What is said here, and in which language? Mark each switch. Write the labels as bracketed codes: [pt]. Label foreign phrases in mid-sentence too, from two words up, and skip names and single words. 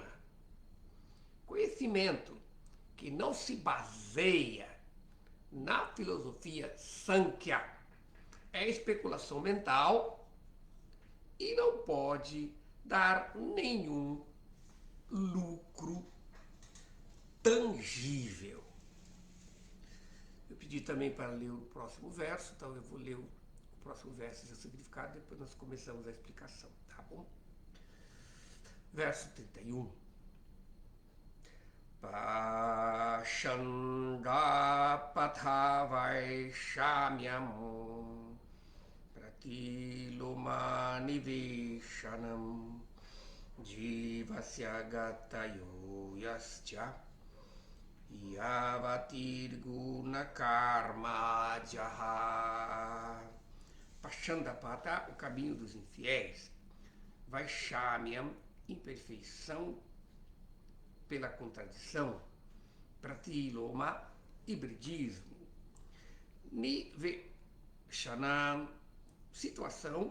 [pt] Conhecimento que não se baseia na filosofia Sankhya é especulação mental e não pode dar nenhum lucro tangível. Eu pedi também para ler o próximo verso, então eu vou ler o próximo verso e o significado, depois nós começamos a explicação, tá bom? verso 31. [sa] पाषण्ड पथवैषम्यं प्रतिलोमनिवेशनम् जीवस्य गतयो याश्च यावतीर्गुण कर्म जाः. Pashandapata, [pt] o caminho dos infiéis. Vaishamyam, imperfeição pela contradição. Pratiloma, hibridismo. Niveshanam, situação.